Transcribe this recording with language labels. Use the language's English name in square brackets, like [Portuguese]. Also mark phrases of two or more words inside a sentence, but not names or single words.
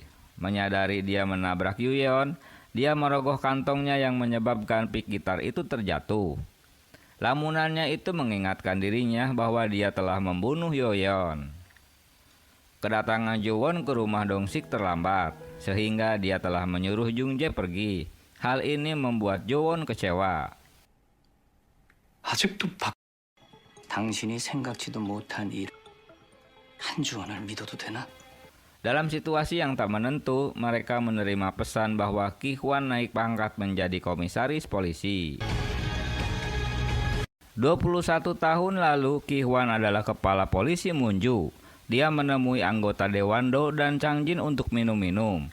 [Indonesian] Menyadari dia menabrak Yoo-yeon, dia merogoh kantongnya yang menyebabkan pick gitar itu terjatuh. Lamunannya itu mengingatkan dirinya bahwa dia telah membunuh Yoo-yeon. Kedatangan Jo-won ke rumah Dong-sik terlambat, sehingga dia telah menyuruh Jung Jae pergi. Hal ini membuat Jo-won kecewa. [Korean] 아직도 당신이 생각지도 못한 일 한주원을 믿어도 되나? [Indonesian] Dalam situasi yang tak menentu, mereka menerima pesan bahwa Ki-hwan naik pangkat menjadi komisaris polisi. 21 tahun lalu, Ki-hwan adalah kepala polisi Munju. Dia menemui anggota Dewan Do dan Chang Jin untuk minum-minum.